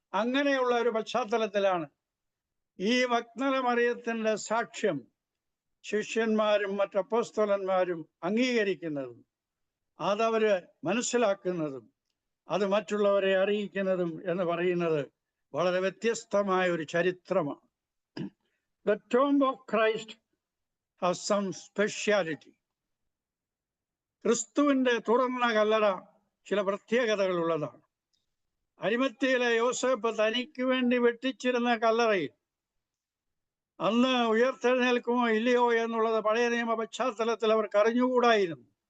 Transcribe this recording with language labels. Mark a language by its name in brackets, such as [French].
[Malayalam] അങ്ങനെയുള്ള ഒരു പശ്ചാത്തലത്തിലാണ് ഈ മഗ്ദല മറിയത്തിന്റെ സാക്ഷ്യം ശിഷ്യന്മാരും മറ്റ് അപ്പോസ്തലന്മാരും അംഗീകരിക്കുന്നതും അതവര് മനസ്സിലാക്കുന്നതും അത് മറ്റുള്ളവരെ അറിയിക്കുന്നതും എന്ന് പറയുന്നത് വളരെ വ്യത്യസ്തമായ ഒരു ചരിത്രമാണ്. [English] The tomb of Christ has some speciality. [Malayalam] ക്രിസ്തുവിന്റെ തുറന്ന കല്ലറ ചില പ്രത്യേകതകൾ ഉള്ളതാണ്. അരിമത്യയിലെ യോസേപ്പ് തനിക്ക് വേണ്ടി വെട്ടിച്ചിരുന്ന കല്ലറയിൽ അന്ന് ഉയർത്തെഴുന്നേൽക്കുമോ ഇല്ലയോ എന്നുള്ളത് പഴയ നിയമ പശ്ചാത്തലത്തിൽ അവർക്ക് അറിഞ്ഞുകൂടായിരുന്നു.